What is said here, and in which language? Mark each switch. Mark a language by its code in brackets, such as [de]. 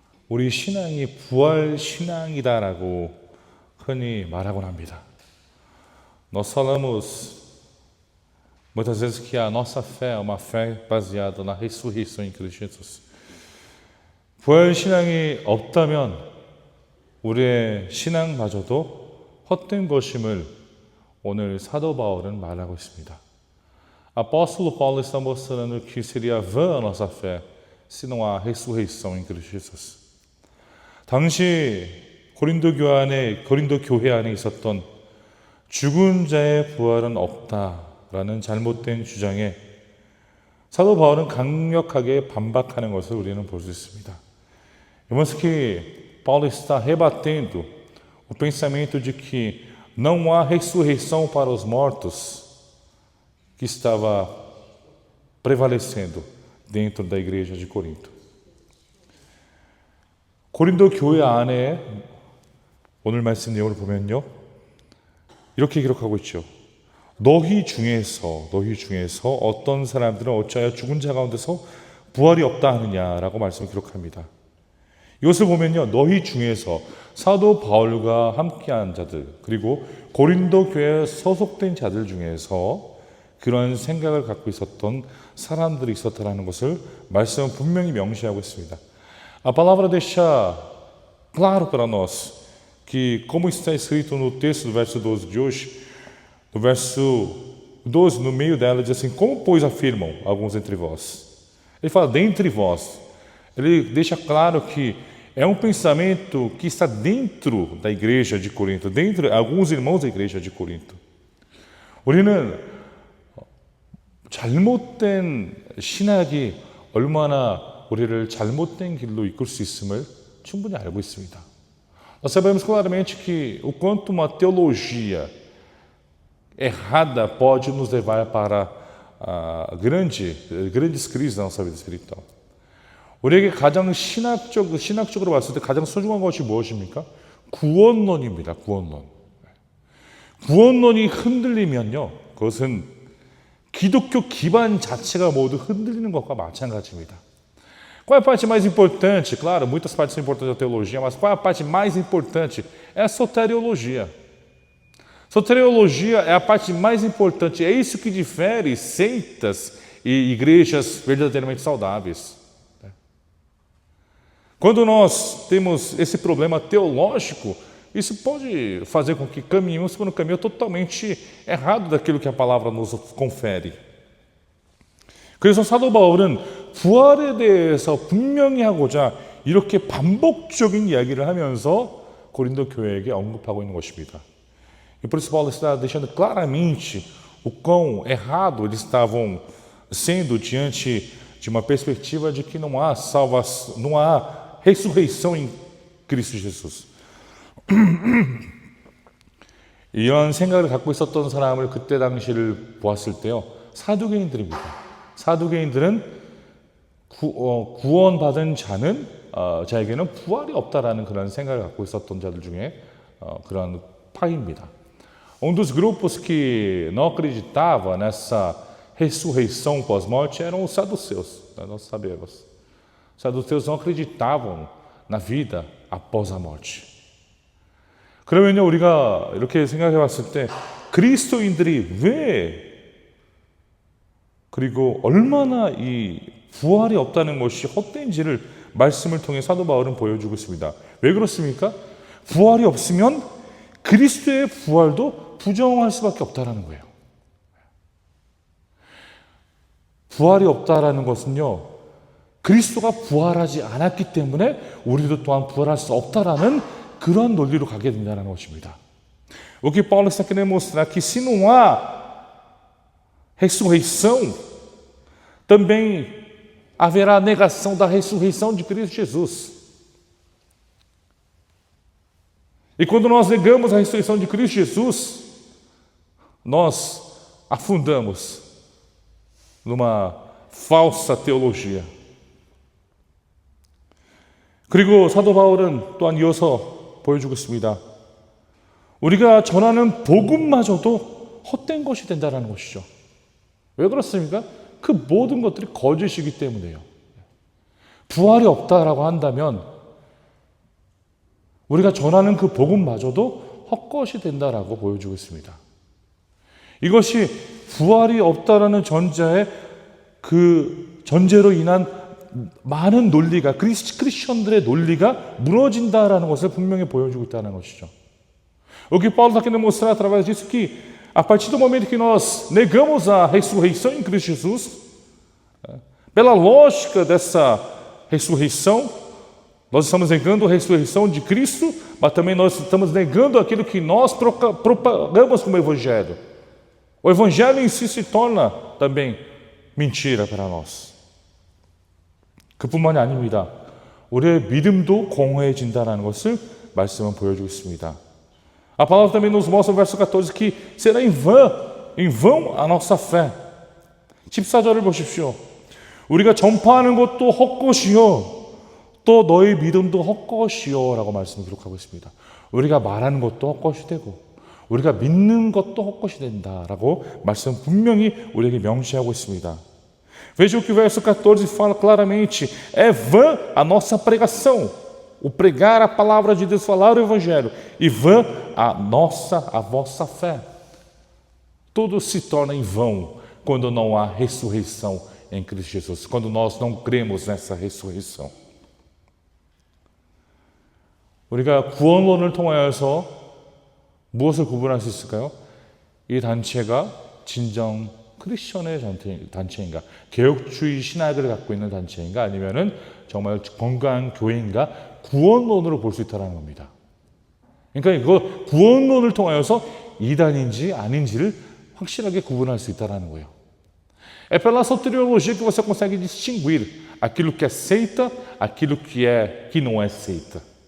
[ko] 우리 신앙이 부활 신앙이다라고 흔히 말하곤 합니다. [pt] Nós falamos muitas vezes que a nossa fé é uma fé baseada na ressurreição em Cristo Jesus. [ko] 부활 신앙이 없다면 우리의 신앙마저도 헛된 것임을 오늘 사도 바울은 말하고 있습니다. [pt] Apóstolo Paulo está mostrando que seria vã a nossa fé se não há ressurreição em Cristo Jesus. [ko] 당시 고린도 교회 안에 있었던 죽은 자의 부활은 없다라는 잘못된 주장에 사도 바울은 강력하게 반박하는 것을 우리는 볼 수 있습니다. [pt] Irmãos, que Paulo está rebatendo o pensamento de que não há ressurreição para os mortos que estava prevalecendo dentro da igreja de Corinto. [ko] 고린도 교회 안에 오늘 말씀 내용을 보면요, 이렇게 기록하고 있죠. 너희 중에서 어떤 사람들은 어찌하여 죽은 자 가운데서 부활이 없다 하느냐라고 말씀을 기록합니다. 이것을 보면요, 너희 중에서 사도 바울과 함께한 자들, 그리고 고린도 교회에 소속된 자들 중에서 그런 생각을 갖고 있었던 사람들이 있었다라는 것을 말씀은 분명히 명시하고 있습니다. [pt] A palavra deixa claro para nós que, como está escrito no texto do verso 12 de hoje, no verso 12, no meio dela, diz assim: como, pois, afirmam alguns entre vós? Ele fala, dentre vós. Ele deixa claro que é um pensamento que está dentro da igreja de Corinto, dentro de alguns irmãos da igreja de Corinto. [ko] 우리는 잘못된 신학이 얼마나 우리를 잘못된 길로 이끌 수 있음을 충분히 알고 있습니다. [pt] Nós sabemos claramente que o quanto uma teologia errada pode nos levar para grandes crises na nossa vida espiritual. [ko] 우리에게 가장 신학적으로 봤을 때 가장 소중한 것이 무엇입니까? 구원론입니다. 구원론이 흔들리면요, 그것은 기독교 기반 자체가 모두 흔들리는 것과 마찬가지입니다. [pt] Qual é a parte mais importante? Claro, muitas partes são importantes da teologia, mas qual é a parte mais importante? É a soteriologia. Soteriologia é a parte mais importante. É isso que difere seitas e igrejas verdadeiramente saudáveis. Quando nós temos esse problema teológico, isso pode fazer com que caminhemos por um caminho totalmente errado daquilo que a palavra nos confere. [ko] 그래서 사도 바울은 부활에 대해서 분명히 하고자 이렇게 반복적인 이야기를 하면서 고린도 교회에게 언급하고 있는 것입니다. [pt] E por isso Paulo está deixando claramente o quão errado eles estavam sendo diante de uma perspectiva de que não há salvação, não há ressurreição em Cristo Jesus. [ko] 이런 생각을 갖고 있었던 사람을 그때 당시를 보았을 때요, 사두개인들입니다. 사두개인들은 구원받은 자에게는 부활이 없다라는 그런 생각을 갖고 있었던 자들 중에 그런 파입니다. [pt] Um dos grupos que não acreditava nessa ressurreição pós-morte eram os saduceus, nós sabemos. Os saduceus não acreditavam na vida após a morte. [ko] 그러면요, 우리가 이렇게 생각해 봤을 때 그리스도인들이 왜, 그리고 얼마나 이 부활이 없다는 것이 헛된지를 말씀을 통해 사도 바울은 보여주고 있습니다. 왜 그렇습니까? 부활이 없으면 그리스도의 부활도 부정할 수밖에 없다라는 거예요. 부활이 없다라는 것은요, 그리스도가 부활하지 않았기 때문에 우리도 또한 부활할 수 없다라는 그런 논리로 가게 된다는 것입니다. [pt] O que Paulo está querendo mostrar que se não há ressurreição, também haverá negação da ressurreição de Cristo Jesus. E quando nós negamos a ressurreição de Cristo Jesus, nós afundamos numa falsa teologia. [ko] 그리고 사도 바울은 또한 이어서 보여주고 있습니다. 우리가 전하는 복음마저도 헛된 것이 된다는 것이죠. 왜 그렇습니까? 그 모든 것들이 거짓이기 때문에요. 부활이 없다라고 한다면 우리가 전하는 그 복음마저도 헛것이 된다라고 보여주고 있습니다. 이것이 부활이 없다라는 전제의 그 전제로 인한 많은 논리가, 크리스천들의 논리가 무너진다라는 것을 분명히 보여주고 있다는 것이죠. [pt] O que Paulo está querendo mostrar através disso que a partir do momento que nós negamos a ressurreição em Cristo Jesus, pela lógica dessa ressurreição, Nós estamos negando a ressurreição de Cristo, mas também nós estamos negando aquilo que nós propagamos como Evangelho. O Evangelho em si se torna também mentira para nós. [ko] 그뿐만이 아닙니다. 우리의 믿음도 공허해진다는 것을 말씀은 보여주고 있습니다. [pt] A palavra também nos mostra no verso 14 que será em vão a nossa fé. [ko] 14절을 보십시오. 우리가 전파하는 것도 헛것이요 또 너희 믿음도 헛것이요 라고 말씀을 기록하고 있습니다. 우리가 말하는 것도 헛것이 되고 우리가 믿는 것도 헛것이 된다라고 말씀 분명히 우리에게 명시하고 있습니다. [pt] Veja que o verso 14 fala claramente: é vã a nossa pregação, o pregar a palavra de Deus, falar o Evangelho, e vã a vossa fé. Tudo se torna em vão quando não há ressurreição em Cristo Jesus, quando nós não cremos nessa ressurreição. [ko] 우리가 구원론을 통하여서 무엇을 구분할 수 있을까요? 이 단체가 진정 크리스천의 단체인가, 개혁주의 신학을 갖고 있는 단체인가, 아니면은 정말 건강한 교회인가, 구원론으로 볼 수 있다는 겁니다. 그러니까 이거 구원론을 통하여서 이단인지 아닌지를 확실하게 구분할 수 있다는 거예요. [pt] É pela soteriologia que você consegue distinguir aquilo que é seita, aquilo que não é seita.